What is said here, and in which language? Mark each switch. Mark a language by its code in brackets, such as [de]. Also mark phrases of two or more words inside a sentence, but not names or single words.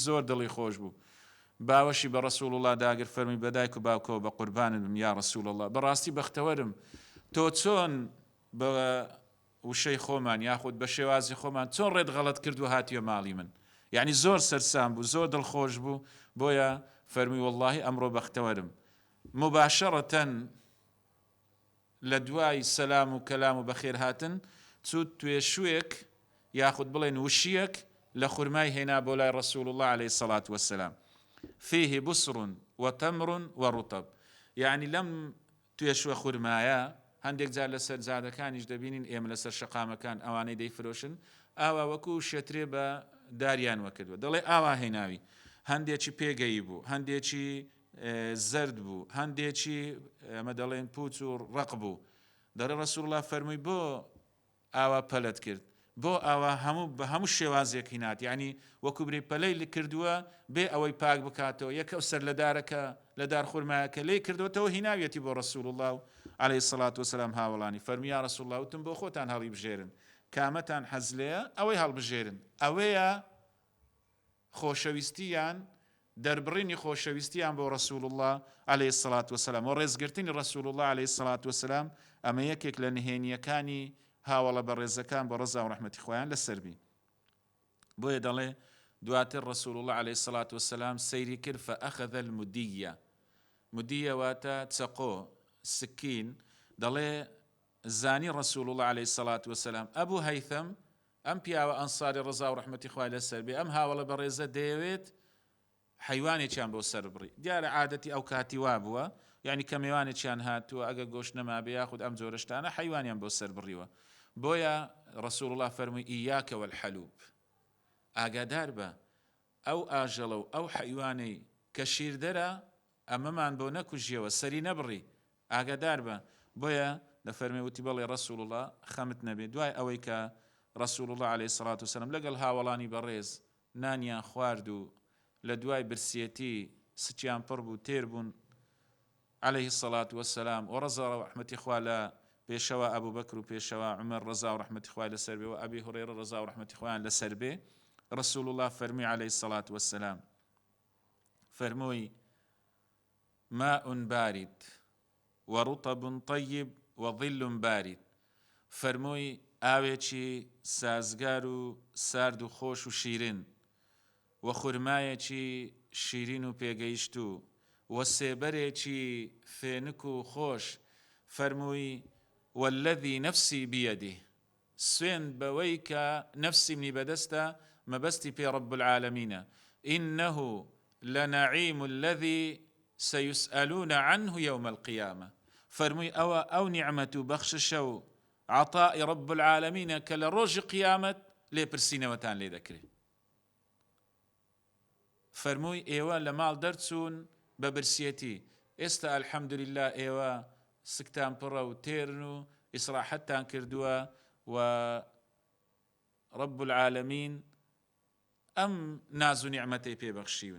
[ckb] زۆر دڵی خۆش بوو، باوەشی بە ڕەسوول الله داگر، فەرمی بەدایک و باوکەوە بە قوربانت بم یا ڕەسوول الله، بەڕاستی بەختەوەرم تۆ چۆن بە وشەی خۆمان یاخود بە شێوازی خۆمان چۆن ڕێت غەڵەت کردو هاتیە ماڵی من، یعنی زۆر سەرسام بوو، زۆر دڵخۆش بوو، بۆیە فەرمی وەڵڵاهی ئەمڕۆ بەختەوەرم. مباشەڕەتەن لە دوای سەلام و کەلام و بەخێر هاتن چوو توێشوێک یاخود بڵێن وشیەک لە خورمای هێنا بۆ لای ڕەسوول الله [ar] عليه الصلاة والسلام فيه بسر وتمر ورطب. [ckb] یعنی لەم توێشوە خورمایە هەندێک جار لەسەر جادەکانیش دەبینین ئێمە لەسەر شەقامەکان ئەوانەی دەیفرۆشن ئاوا وەکو شێترێ بە داریان وەکردووە، دەڵێ ئاوا هێناوی، هەندێکی پێگەی بوو، هەندێکی زرد بوو، هەندێکی ئەمە دەڵێن پوچ و ڕق بوو. دەڕێ ڕەسوول الله فەرمووی بۆ ئاوا پەلت کرد، بۆ ئاوا هەموو بە هەموو شێوازێک هینات، یعنی وەکو برێ پەلەی کردووە بێ ئەوەی پاک بکاتەوە، یەکە سەر لە دار خورمایەکە لێی کردوەوە هیناویەتی بۆ ڕەسوول الله [ar] عليه الصلاة والسلام [ckb] هاوڵانی. فەرمی یا ڕەسوول الله وتم بۆ خۆتان هەڵی بژێرن، کامەتان حەز لێیە ئەوەی هەڵبژێرن، ئەوەیە خۆشەویستیان دەربڕینی خۆشەویستیان بۆ ڕەسوول الله [ar] عليه الصلاة والسلام [ckb] و ڕێزگرتنی ڕەسوول الله [ar] عليه الصلاة والسلام. [ckb] ئەمە یەکێک لە نهێنیەکانی هاوڵە بەڕێزەکان بە ڕەزا و ڕەحمەتی خۆیان لەسەر بی. بۆیە دەڵێ دواتر ڕەسوول الله [ar] عليه الصلاة والسلام [ckb] سەیری کرد [ar] فأخذ المدية. [ckb] مدية واتە چەقۆ سکین. دەڵێ زانی ڕەسوول الله [ar] عليه الصلاة والسلام [ckb] ئەبوو هەیثەم ئەم پیاوە ئەنساری ڕەزا و ڕەحمەتی خوای لەسەر بێ ئەم هاوڵە بەڕێزە دەیەوێت حیوانێکیان بۆ سەر بڕی. دیارە عادەتی ئەو کاتی وا بووە، یعنی کە میوانێکیان هاتووە ئەگە گۆشت نەما بێ یاخود ئەم جۆرە شتانە حیوانیان بۆ سەر بڕیوە. بۆیە ڕەسوول الله فەرمووی [ar] ئیاکە والحەلوب، [ckb] ئاگادار بە ئەو ئاژەڵە و ئەو حیوانەی کە شیردەرە ئەمەمان بۆ نەکوژیەوە سەری نەبڕی، ئاگادار بە. بۆیە دەفەرمێ وتی بەڵێ ڕەسوول الله خەمت نەبێ. دوای ئەوەی کە ڕەسوول الله [ar] عليه الصلاة والسلام [ckb] لەگەڵ هاوڵانی بەڕێز نانیان خوارد و لە دوای برسیەتی سچیان پڕ بوو تێر بوون [ar] عليه الصلاة والسلام [ckb] و ڕەزا و ڕەحمەتی خوا لە پێشەوە ئەبوو بەکر و پێشەوە عومەر ڕەزا و ڕەحمەتی خوای لەسەر بێ و ئەبی هورەیرە ڕەزا و ڕەحمەتی خوایان لەسەر بێ. ڕەسوول الله فەرمی [ar] عليه الصلاة والسلام [ckb] فەرمووی [ar] ماء بارد ورطب طيب وظل بارد. [ckb] فەرمووی ئاوێکی سازگار و سارد و خۆش و شیرین و خورمایەکی شیرین و پێگەیشت و سێبەرێکی فێنک و خۆش. فەرمووی [ar] والذي نفسي بيده، [ckb] سوێن بەوەی کە نفسی منی بەدەستە مەبەستی پێ [ar] رب العالمینە، إنه لنعيم الذي سيسألون عنه يوم القيامة. [ckb] فەرمووی ئەو نیعمەت و بەخششە و [ar] عطاء رب العالمینە [ckb] کە لە ڕۆژی قیامەت لێپرسینەوەتان لێ دەکرێت. فەرمووی ئێوە لە ماڵ دەرچوون بە برسیەتی، ئێستا الحەمدولله ئێوە سکتان پڕە و تێرن و ئیسراحەتتان کردووە و [ar] رب العالمین [ckb] ئەم ناز و نیعمەتەی پێبەخشیون.